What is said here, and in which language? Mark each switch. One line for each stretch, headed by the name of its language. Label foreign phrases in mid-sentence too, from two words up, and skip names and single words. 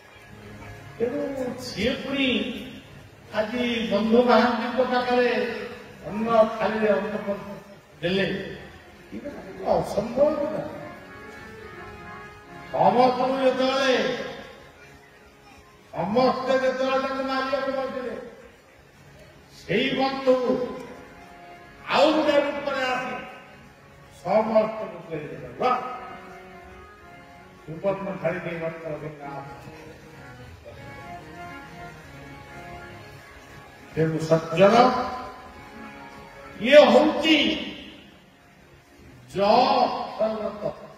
Odia: ତେଣୁ ସିଏ ପୁଣି ଆଜି ବନ୍ଧୁ ମହାନ୍ତିଙ୍କ ପାଖରେ ଅନ୍ୟ ଥାଳିରେ ଅନ୍ୟ ଦେଲେ ଅସମ୍ଭବ ନା। ସମସ୍ତଙ୍କୁ ଯେତେବେଳେ ସମସ୍ତେ ଯେତେବେଳେ ତାଙ୍କୁ ମାରିବାକୁ ବସିଲେ ସେଇ ବନ୍ଧୁ ଆଉ ଗୋଟେ ରୂପରେ ଆସି ସମସ୍ତଙ୍କୁ କହିଦେଲେ ସୁବର୍ଣ୍ଣ ଛାଡ଼ି ଦେଇ ତେଣୁ ସଜ୍ଜନ ଇଏ ହଉଛି ତତ୍ତ୍ୱ।